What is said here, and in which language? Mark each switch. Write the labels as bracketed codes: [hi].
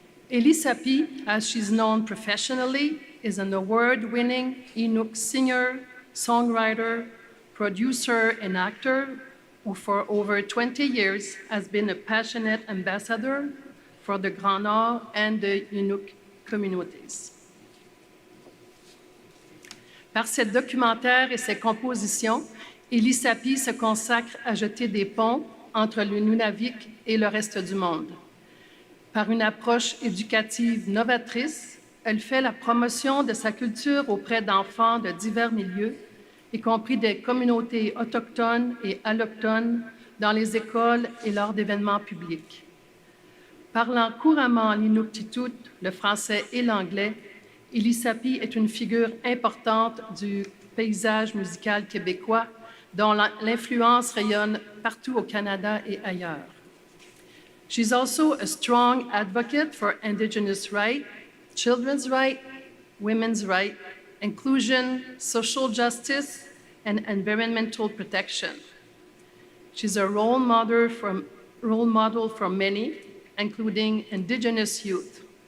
[en] Elisapie, as she's known professionally, is an award-winning Inuk singer, songwriter, producer, and actor who for over 20 years has been a passionate ambassador for the Grand Nord and the Inuk communities. [fr] Par ses documentaires et ses compositions, Elisapie se consacre à jeter des ponts entre le Nunavik et le reste du monde. Par une approche éducative novatrice, elle fait la promotion de sa culture auprès d'enfants de divers milieux, y compris des communautés autochtones et allochtones dans les écoles et lors d'événements publics. Parlant couramment l'Inuktitut, le français et l'anglais, Elisapie est une figure importante du paysage musical québécois dont l'influence rayonne partout au Canada et ailleurs. [en] She's also a strong advocate for Indigenous rights, children's rights, women's rights, inclusion, social justice, and environmental protection. She's a role model for many, including Indigenous youth.